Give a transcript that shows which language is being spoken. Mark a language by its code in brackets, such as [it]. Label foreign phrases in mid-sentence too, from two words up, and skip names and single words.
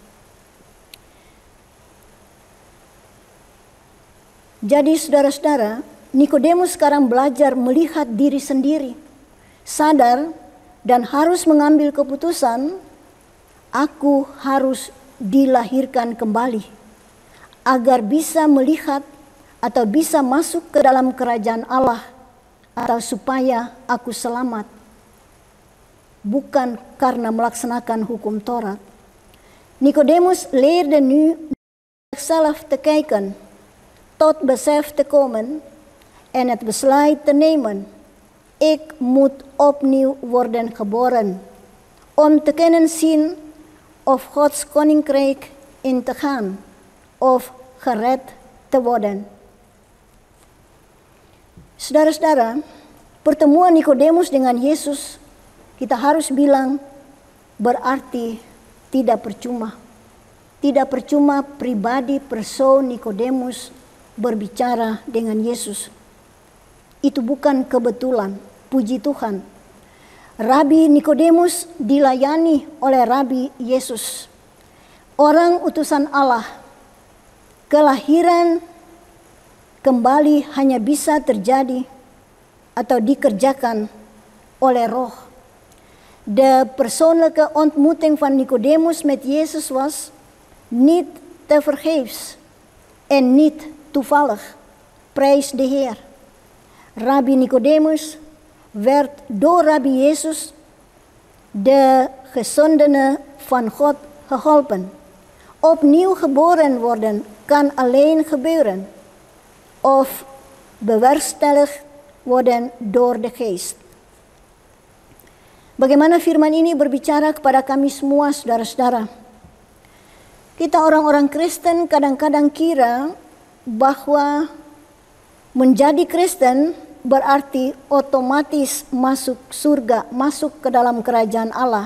[id] Jadi saudara-saudara, Nikodemus sekarang belajar melihat diri sendiri, sadar dan harus mengambil keputusan, aku harus dilahirkan kembali agar bisa melihat atau bisa masuk ke dalam kerajaan Allah, atau supaya aku selamat, bukan karena melaksanakan hukum Taurat. [nl] Nicodemus leerde nu zichzelf te kijken, tot besef te komen en het besluit te nemen: ik moet opnieuw worden geboren, om te kunnen zien of Gods koninkrijk in te gaan of gered te worden. [id] Saudara-saudara, pertemuan Nikodemus dengan Yesus, kita harus bilang, berarti tidak percuma. Tidak percuma pribadi persoon Nikodemus berbicara dengan Yesus. Itu bukan kebetulan, puji Tuhan. Rabi Nikodemus dilayani oleh Rabi Yesus, orang utusan Allah. Kelahiran kembali hanya bisa terjadi atau dikerjakan oleh Roh. [nl] De persoonlijke ontmoeting van Nicodemus met Jezus was niet tevergeefs en niet toevallig. Prijs de Heer. Rabbi Nicodemus werd door Rabbi Jezus, de gezondene van God, geholpen. Opnieuw geboren worden kan alleen gebeuren of bewerkstelligd worden door de Geest. [id] Bagaimana firman ini berbicara kepada kami semua, saudara-saudara. Kita orang-orang Kristen kadang-kadang kira bahwa menjadi Kristen berarti otomatis masuk surga, masuk ke dalam kerajaan Allah.